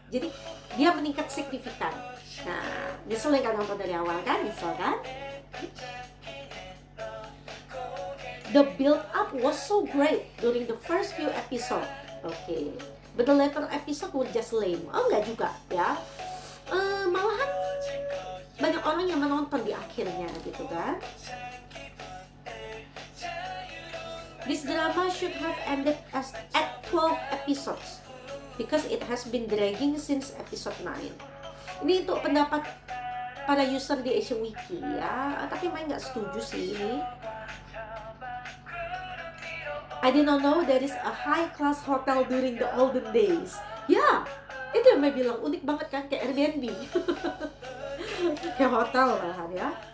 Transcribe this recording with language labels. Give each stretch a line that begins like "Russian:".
Indonesian: Jadi dia meningkat signifikan. Nah, nyesel kan nonton dari awal kan? Nyesel kan?
English: The build up was so great during the first few episode. Okay, but the later episode was just lame.
Indonesian: Oh enggak juga ya. Malahan banyak orang yang menonton di akhirnya gitu kan.
English: This drama should have ended at 12 episodes because it has been dragging since episode 9.
Indonesian: Ini untuk pendapat para user di Asian Wiki ya, tapi main nggak setuju sih ini.
English: I did not know there is a high-class hotel during the olden days.
Indonesian: Ya, itu yang saya bilang unik banget kan, kayak Airbnb. Kayak hotel lah ya.